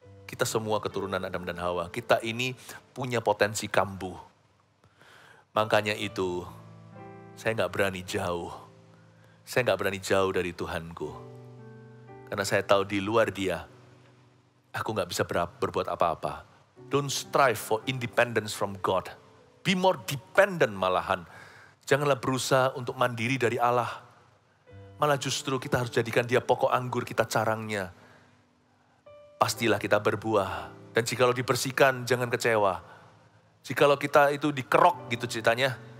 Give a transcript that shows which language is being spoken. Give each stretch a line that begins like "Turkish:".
Indonesian: Kita semua keturunan Adam dan Hawa. Kita ini punya potensi kambuh. Makanya itu, saya gak berani jauh. Saya gak berani jauh dari Tuhanku. Karena saya tahu di luar Dia, aku gak bisa berbuat apa-apa.
English: Don't strive for independence from God. Be more dependent
Indonesian: malahan. Janganlah berusaha untuk mandiri dari Allah. Malah justru kita harus jadikan Dia pokok anggur, kita carangnya. Pastilah kita berbuah. Dan jikalau dibersihkan, jangan kecewa. Jikalau kita itu dikerok gitu ceritanya.